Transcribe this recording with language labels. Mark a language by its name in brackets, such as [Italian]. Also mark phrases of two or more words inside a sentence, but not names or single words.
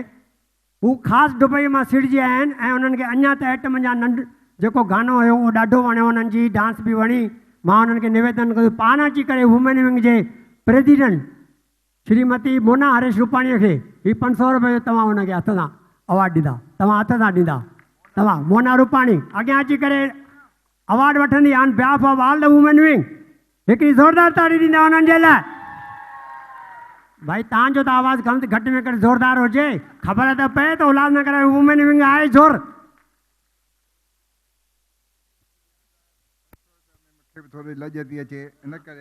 [Sindhi] हू ख़ासि दुबई मां सिड़जी आया आहिनि ऐं उन्हनि खे अञा त एटम जा जेको गानो हुयो उहो ॾाढो वणियो उन्हनि जी, डांस बि वणी। मां उन्हनि खे निवेदन कंदुसि पाण अची करे [English] women wing [Sindhi] जे प्रेसिडेंट श्रीमती मोना हरेश रूपाणीअ खे ही 500 रुपये तव्हां हुनखे हथ सां अवार्ड ॾींदा, तव्हां हथ सां ॾींदा। तव्हां मोना रूपाणी अॻियां अची करे अवार्ड वठंदी [English] on behalf of all the women wing. [Sindhi] हिकिड़ी ज़ोरदार ताड़ी ॾींदा उन्हनि जे लाइ। भाई तव्हांजो त आवाज़ु घटि में घटि ज़ोरदार हुजे, ख़बर त पए त उल्हासनगर में [English] women wing [Sindhi] आहे ज़ोर। थोरी लॼ थी अचे इन करे